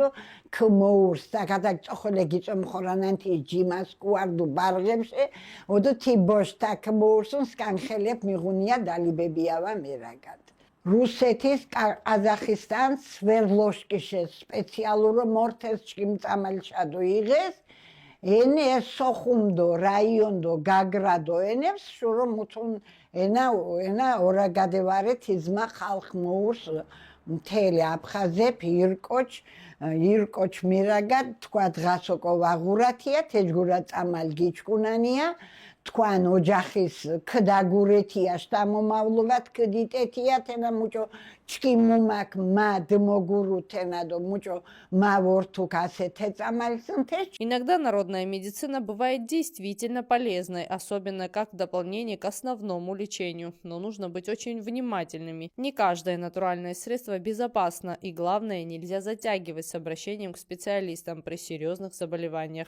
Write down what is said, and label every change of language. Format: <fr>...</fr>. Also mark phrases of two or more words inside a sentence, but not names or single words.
<xmf>ქმოურს დაგადა წოხოლე გიწომხორანანთი ჯიმას კუარდუ ბარღებში ოდო თიბოშთა ქმოურსუნ სკანხელებ მიღუნია დალიბებიავა მერაგად რუსეთის ყაზახისტანს სვერლოშკიშე სპეციალურო მორთეს ჩკიმწამალშადო იღეს ენი სოხუმდო რაიონდო გაგრადო ენებს შურო მუთუნ ენა ორაგადევარე თიზმა ხალხ მოურს მთელი აფხაზებ ირკოჩ ირკოჩ მირაგად თქვა დღასოკო ვაღურათია თეჯგურა წამალ გიჩკუნანია თქვან ოჯახის ქდაგურეთია შტამომავლობად ქდიტეთია თენა მუჭო ჩკიმუმაკ მად მოგურუ თენადო მუჭო мавортук асете წამალსნთეჩ.</xmf> <ru>Иногда народная медицина бывает действительно полезной, особенно как дополнение к основному лечению. Но нужно быть очень внимательными. Не каждое натуральное средство безопасно, и главное, нельзя затягивать с обращением к специалистам при серьезных заболеваниях.</ru>